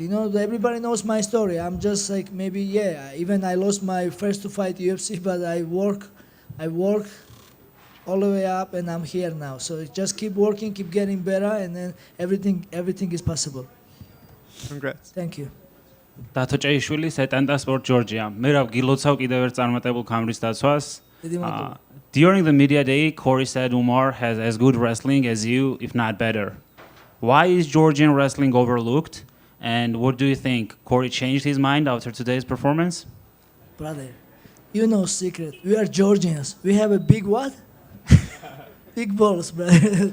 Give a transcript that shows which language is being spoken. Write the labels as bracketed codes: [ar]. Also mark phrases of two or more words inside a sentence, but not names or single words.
[en] You know, everybody knows my story. I'm just like maybe even I lost my first to fight UFC, but I work all the way up, and I'm here now. So just keep working, keep getting better, and then everything is possible. Congrats. Thank you. Dato Ceishvili, Setanta Sport Georgia. [ka] Merab gilotsav კიდევ ერთ წარმატებულ ქამრის დაცვას. [en] During the media day, Cory said Umar has as good wrestling as you, if not better. Why is Georgian wrestling overlooked? And what do you think? Cory changed his mind after today's performance? Brother, you know secret. We are Georgians. We have a big what? Big balls, brother.